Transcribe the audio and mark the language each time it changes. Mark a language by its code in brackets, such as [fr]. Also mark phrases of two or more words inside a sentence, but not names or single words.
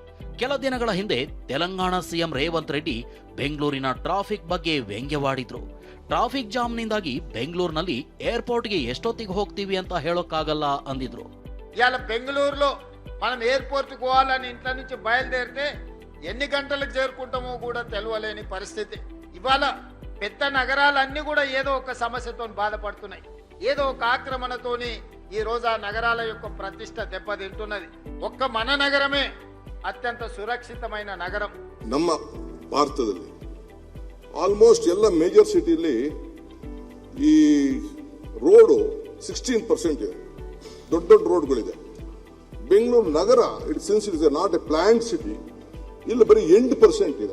[kn] ಕೆಲ ದಿನಗಳ ಹಿಂದೆ ತೆಲಂಗಾಣ ಸಿಎಂ ರೇವಂತ್ ರೆಡ್ಡಿ ಬೆಂಗಳೂರಿನ ಟ್ರಾಫಿಕ್ ಬಗ್ಗೆ ವ್ಯಂಗ್ಯವಾಡಿದ್ರು. [en] traffic jam [kn] ಬೆಂಗಳೂರಿನಲ್ಲಿ ಏರ್ಪೋರ್ಟ್ಗೆ ಎಷ್ಟೊತ್ತಿಗೆ ಹೋಗ್ತೀವಿ ಅಂತ ಹೇಳೋಕ್ಕಾಗಲ್ಲ అందిದ್ರು. [te] ఇవాళ బెంగళూరులో మనం ఎయిర్పోర్ట్కి పోవాలని ఇంట్లో నుంచి బయలుదేరితే ఎన్ని గంటలకు చేరుకుంటామో కూడా తెలియలేని పరిస్థితి. ఇవాళ పెద్ద నగరాలన్నీ కూడా ఏదో ఒక సమస్యతో బాధపడుతున్నాయి. ఏదో ఒక ఆక్రమణతోని ఈ రోజు ఆ నగరాల యొక్క ప్రతిష్ట దెబ్బతింటున్నది. ఒక్క మన నగరమే అత్యంత సురక్షితమైన నగరం. [kn] ನಮ್ಮ ಭಾರತದಲ್ಲಿ ಆಲ್ಮೋಸ್ಟ್ ಎಲ್ಲ ಮೇಜರ್ ಸಿಟಿಲಿ ಈ ರೋಡು 16% ಇದೆ. ದೊಡ್ಡ ದೊಡ್ಡ ರೋಡ್ಗಳಿದೆ. ಬೆಂಗಳೂರು ನಗರ [en] since it is not a planned city, [kn] ಇಲ್ಲಿ ಬರೀ 8% ಇದೆ.